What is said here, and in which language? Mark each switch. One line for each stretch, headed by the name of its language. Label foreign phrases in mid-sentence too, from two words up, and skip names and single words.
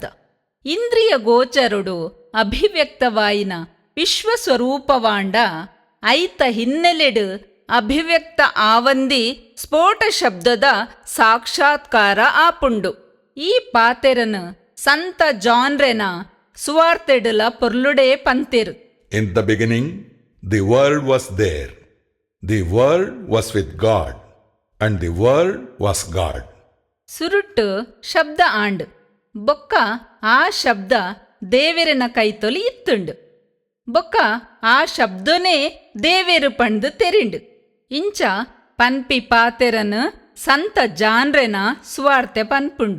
Tulu: ಇಂದ್ರಿಯ ಗೋಚರುಡು ಅಭಿವ್ಯಕ್ತವಾಯಿನ ವಿಶ್ವಸ್ವರೂಪವಾಂಡ ಐತ ಹಿನ್ನೆಲೆಡು ಅಭಿವ್ಯಕ್ತ ಆವಂದಿ ಸ್ಫೋಟ ಶಬ್ದದ ಸಾಕ್ಷಾತ್ಕಾರ ಆಪುಂಡು. ಈ ಪಾತೆರನು ಸಂತ ಜಾನ್ರೆನ ಸುವಾರ್ತೆಡುಲ ಪೊರ್ಲುಡೇ ಪಂತೆರು.
English: In the beginning, the world was there. The world was with God, and the world was God.
Tulu: ಸುರುಟ್ಟು ಶಬ್ದ ಆಂಡು ಬೊಕ್ಕ ಆ ಶಬ್ದ ದೇವೆರನ ಕೈತೊಲಿ ಇತ್ತುಂಡು. ಬೊಕ್ಕ ಆ ಶಬ್ದನೇ ದೇವೇರು ಪಂಡು ತೆರಿಂಡು. ಇಂಚ ಪನ್ಪಿ ಪಾತೆರನು ಸಂತ ಜಾನ್ರೆನ ಸುವಾರ್ತೆ ಪನ್ಪುಂಡು.